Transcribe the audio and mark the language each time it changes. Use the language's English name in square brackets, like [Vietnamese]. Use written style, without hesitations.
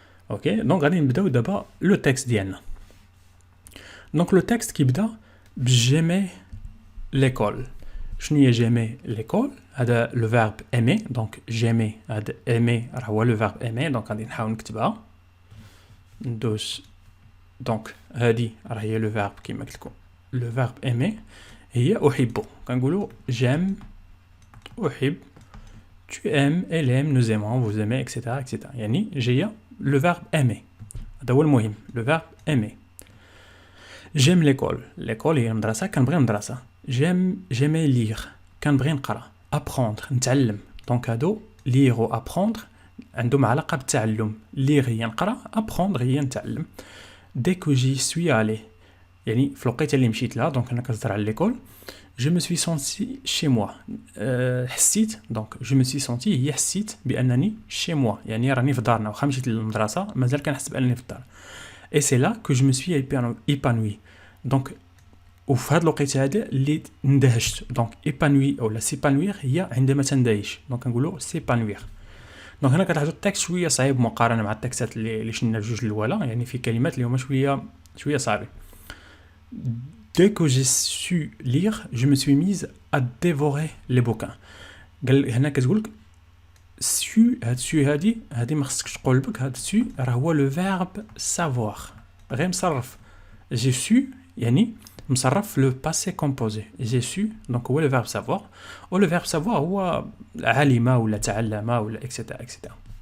[Arabic] اوكي، دونك غادي نبداو دابا لو تكست ديالنا. دونك لو تكست كيبدا بجيمي ليكول. شنو هي جيمي ليكول؟ هذا لو فيرب ايمي. دونك جيمي هذا ايمي راه هو لو فيرب ايمي. دونك غادي نحاول نكتبها ندوز. دونك هذه راه هي لو فيرب كيما قلت لكم، لو فيرب ايمي هي احب. كنقولوا جيم احب، [French] tu aimes, elle aime, nous aimons, vous aimez, etc. etc. [Arabic] يعني جايه لو فيرب aimer. هذا هو المهم، لو فيرب aimer. [French] j'aime l'école. [Arabic] l'école هي المدرسه، كنبغي المدرسه. [French] j'aimais lire، [Arabic] كنبغي نقرا. apprendre نتعلم. دونك هادو lire و apprendre عندهم علاقه بالتعلم. lire هي نقرا، apprendre هي نتعلم. [French] dès que j'y suis allé، [Arabic] يعني في الوقيته اللي مشيت لها. دونك انا كنهضر على l'école. [French] je me suis senti chez moi. [Arabic] حسيت، دونك [French] je me suis senti [Arabic] هي حسيت بانني chez moi، يعني راني في دارنا، واخا مشيت للمدرسه مازال كنحس بانني في الدار. [French] et c'est là que je me suis épanoui. [Arabic] دونك وفي هاد الوقيته هذا اللي اندهشت. دونك épanoui او لا s'épanouir هي عندما تندهش. دونك كنقولوا s'épanouir. دونك هنا كتلاحظوا التكست شويه صعيب مقارنه مع التكستات اللي شفنا الجوج الاولى، يعني في كلمات اللي هما شويه صعيبين. [French] dès que j'ai su lire je me suis mise à dévorer les bouquins. [Arabic] قال هنا كتقول هاد سو هادي ما خصكش تقول بك. هاد سو راه هو لو فيرب سافوار، غير مصرف. جي سو يعني مصرف في لو باسي كومبوزي. جي سو دونك هو لو فيرب سافوار، و لو فيرب سافوار هو علم ولا تعلم ولا اكسيتيرا اكسيتيرا.